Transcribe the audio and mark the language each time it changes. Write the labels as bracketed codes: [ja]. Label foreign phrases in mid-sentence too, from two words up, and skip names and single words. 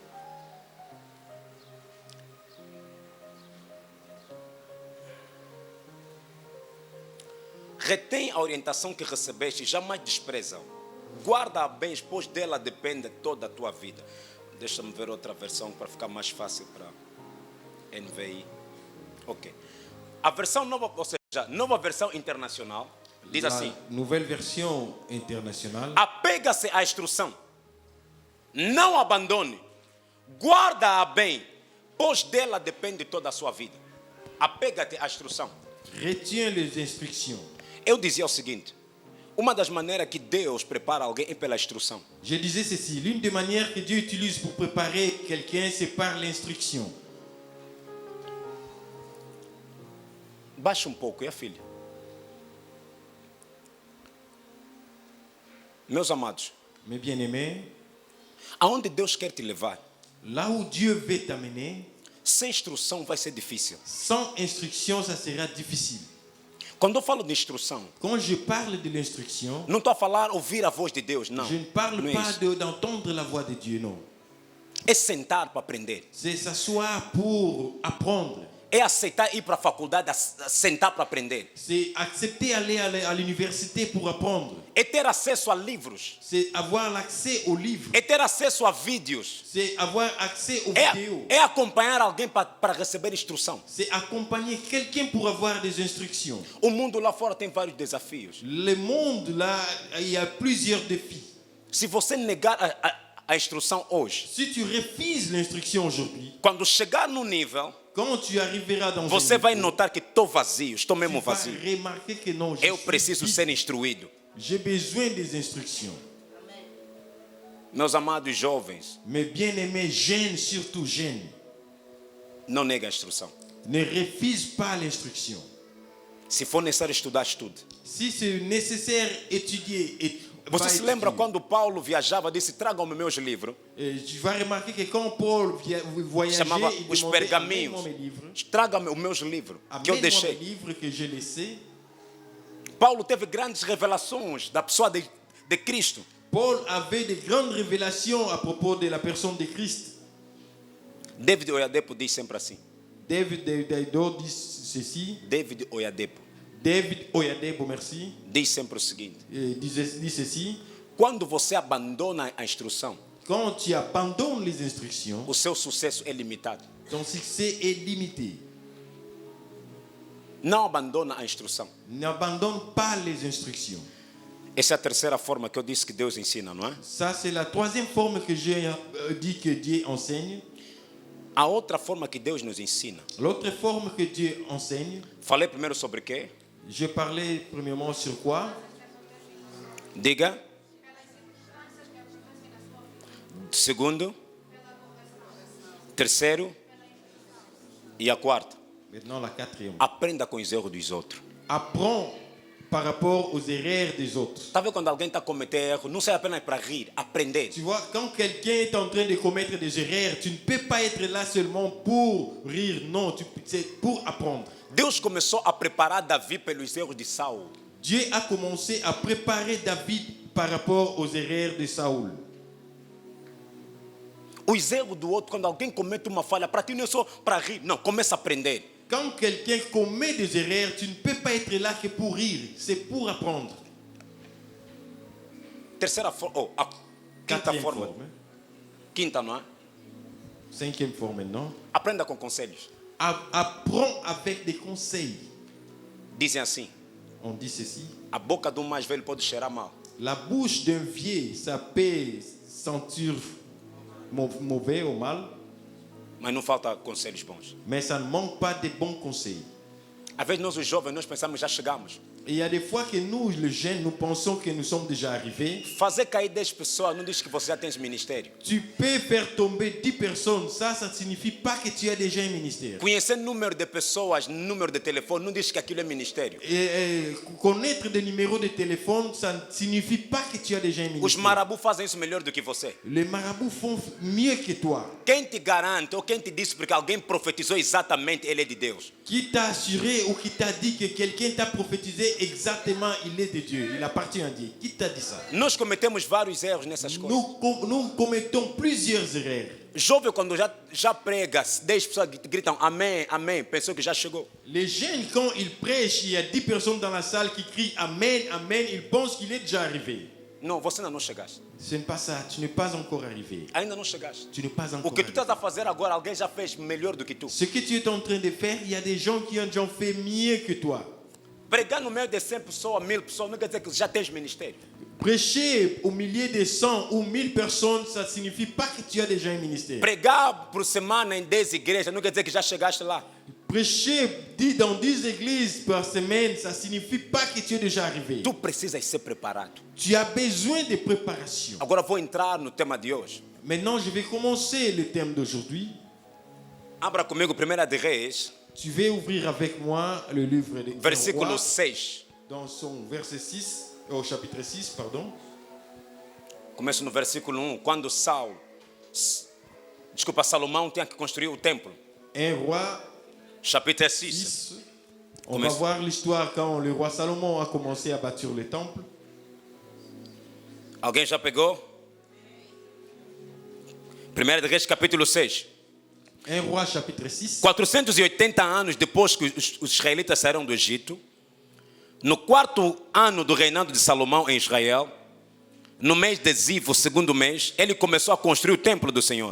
[pt] Retém a orientação que recebeste, jamais despreza-o. Guarda-a bem, pois dela depende toda a tua vida. Deixa-me ver outra versão para ficar mais fácil para NVI. Ok. A versão nova, ou seja, nova versão internacional, diz assim: [fr] La nouvelle version internationale. [pt] apega-se à instrução, não abandone, guarda-a bem, pois dela depende toda a sua vida. Apega-te à instrução. [fr] Retiens les instructions. [pt] Eu dizia o seguinte: uma das maneiras que Deus prepara alguém é pela instrução. [fr] Je disais ceci, l'une des manières que Dieu utilise pour préparer quelqu'un, c'est par l'instruction. [pt] Baixa um pouco, é filha. Meus amados, [fr] Mes bien-aimés, [pt] aonde Deus quer te levar, [fr] là où Dieu veut t'amener, [pt] sem instrução vai ser difícil. [fr] sans instruction, ça sera difficile. [pt] Quando eu falo de instrução, [fr] Quand je parle de l'instruction, [pt] não estou a falar ouvir a voz de Deus, não. [fr] je ne parle [pt] Não é [fr] pas [pt] isso. [fr] d'entendre la voix de Dieu, non. [pt] É sentar para aprender. [fr] C'est s'asseoir pour apprendre. [pt] É aceitar ir para a faculdade, sentar para aprender. [fr] C'est accepter aller à l'université pour apprendre. [pt] É ter acesso a livros. [fr] C'est avoir l'accès aux livres. [pt] É ter acesso a vídeos. [fr] C'est avoir accès aux vidéos. [pt] É acompanhar alguém para receber instrução. [fr] C'est accompagner quelqu'un pour avoir des instructions. [pt] O mundo lá fora tem vários desafios. [fr] Le monde, là, il y a plusieurs défis. [pt] Se você negar a instrução hoje, [fr] Si tu refuses l'instruction aujourd'hui, [pt] quando chegar no nível, [fr] quand tu arriveras dans [pt] você [fr] un [pt] vai [fr] niveau, [pt] notar que estou vazio, estou [fr] tu [pt] mesmo [fr] vas [pt] vazio. [fr] remarquer que non, [pt] Eu preciso [fr] vide. [pt] ser instruído. [fr] J'ai besoin des instructions. [pt] Meus amados jovens, [fr] Mes bien-aimés jeunes, surtout jeunes, [pt] não negue a instrução. [fr] ne refuse pas l'instruction. [pt] Se for necessário estudar, estude. [fr] Si c'est nécessaire étudier, [pt] Você [fr] va [pt] se lembra [fr] étudier. [pt] quando Paulo viajava, disse, tragam-me meus livros. [fr] Et tu vas remarquer que quand Paul voyageait, [pt] Chamava [fr] il [pt] os [fr] demandait [pt] pergaminhos. [fr] amène-moi mes livres. [pt] Traga-me os meus livros que eu [fr] Amène-moi mes [pt] deixei. [fr] livres que j'ai laissés. [pt] Paulo teve grandes revelações da pessoa de Cristo. [fr] Paul avait de grandes révélations à propos de la personne de Christ. [pt] David Oyadepo diz sempre assim. [fr] David Daido dit ceci. David Oyadepo David Oyadebo, merci, [pt] diz sempre o seguinte. [fr] dit ceci. [pt] Quando você abandona a instrução, [fr] Quand tu abandonnes les instructions, [pt] o seu sucesso é limitado. [fr] ton succès est limité. [pt] Não abandona a instrução. [fr] N'abandonne pas les instructions. [pt] Essa é a terceira forma que eu disse que Deus ensina, não é? [fr] Ça, c'est la troisième forme que j'ai dit que Dieu enseigne. [pt] A outra forma que Deus nos ensina. [fr] L'autre forme que Dieu enseigne, [pt] Falei primeiro sobre quê? [fr] je parlais premièrement sur quoi? [pt] Diga. Segundo. Terceiro. E a quarta. [fr] Maintenant, la quatrième. [pt] Aprenda com os erros dos outros. [fr] Apprends par rapport aux erreurs des autres. [pt] Tá vendo quando alguém está a cometer erro? Não sai apenas para rir, aprender. [fr] Tu vois, quand quelqu'un est en train de commettre des erreurs, tu ne peux pas être là seulement pour rire. Non, c'est pour apprendre. [pt] Deus começou a preparar Davi pelos erros de Saul. [fr] Dieu a commencé à préparer David par rapport aux erreurs de Saoul. [pt] Os erros do outro, quando alguém comete uma falha, para ti não é só para rir. Não, começa a aprender. [fr] Quand quelqu'un commet des erreurs, tu ne peux pas être là que pour rire. C'est pour apprendre. [pt] Terceira forma, a quinta [fr] Quatrième [pt] forma. [fr] forme. [pt] Quinta, não é? [fr] Cinquième forme maintenant. [pt] Aprenda com conselhos. [fr] Apprends avec des conseils. [pt] Dizem assim, [fr] On dit ceci. [pt] a boca do mais velho pode cheirar mal. [fr] La bouche d'un vieux, ça peut sentir mauvais ou mal, [pt] Mas não falta conselhos bons. [fr] mais ça ne manque pas de bons conseils. [pt] Às vezes nós os jovens, nós pensamos já chegamos. [fr] Et il y a des fois que nous, les jeunes, nous pensons que nous sommes déjà arrivés. [pt] Fazer cair 10 pessoas não diz que você já tem ministério. [fr] Tu peux faire tomber 10 personnes, ça ne signifie pas que tu as déjà un ministère. [pt] Conhecer número de pessoas, número de telefone, não diz que aquilo é ministério. [fr] Et connaître des numéros de téléphone, ça ne signifie pas que tu as déjà un [pt] Os [fr] ministère. [pt] marabus fazem isso melhor do que você. [fr] Les marabouts font mieux que toi. [pt] Quem te garante ou quem te disse porque alguém profetizou exatamente, ele é de Deus. [fr] Qui t'a assuré ou qui t'a dit que quelqu'un t'a prophétisé exactement, il est de Dieu, il appartient à Dieu. Qui t'a dit ça? [pt] Nós cometemos vários erros nessas coisas. [fr] Nous commettons plusieurs erreurs. [pt] Jovem, quando já prega, 10 pessoas gritam amém, amém, pensou que já chegou. [fr] Les jeunes, quand ils prêchent, il y a 10 personnes dans la salle qui crient Amen, Amen, ils pensent qu'il est déjà arrivé. [pt] Não, você ainda não chegaste. [fr] Ce n'est pas ça, tu n'es pas encore arrivé. [pt] Ainda não chegaste. [fr] Tu n'es pas [pt] O [fr] encore [pt] que tu [fr] arrivé. [pt] estás a fazer agora, alguém já fez melhor do que tu. [fr] Ce que tu es en train de faire, il y a des gens qui ont déjà fait mieux que toi. [pt] Pregar no meio de 100 pessoas, 1000 pessoas, não quer dizer que já tens ministério. [fr] Prêcher au milieu de 100 ou 1000 personnes, ça ne signifie pas que tu as déjà un ministère. [pt] Pregar por semana em 10 igrejas, não quer dizer que já chegaste lá. [fr] Prêcher dans 10 églises par semaine, ça ne signifie pas que tu es déjà arrivé. [pt] Tu precisas ser preparado. [fr] Tu as besoin de préparation. [pt] Agora vou entrar no tema de hoje. [fr] Maintenant, je vais commencer le thème d'aujourd'hui. [pt] Abra comigo 1 de Reis, [fr] Tu vas ouvrir avec moi le livre de [pt] versículo [fr] Roi, 6. dans son verset 6, au chapitre 6, pardon. [pt] Começo no versículo 1. Quando Salomão tinha que construir o templo. [fr] 1 Roi Chapitre 6. 6. On Commence. va voir l'histoire quand le roi Salomon a commencé à bâtir le temple. [pt] Alguém já pegou? 1 de Reis, capítulo 6. [fr] 1 Roi chapitre 6. [pt] 480 anos depois que os israelitas saíram do Egito, no 4º ano do reinado de Salomão em Israel, no mês de Ziv, o segundo mês, ele começou a construir o templo do Senhor.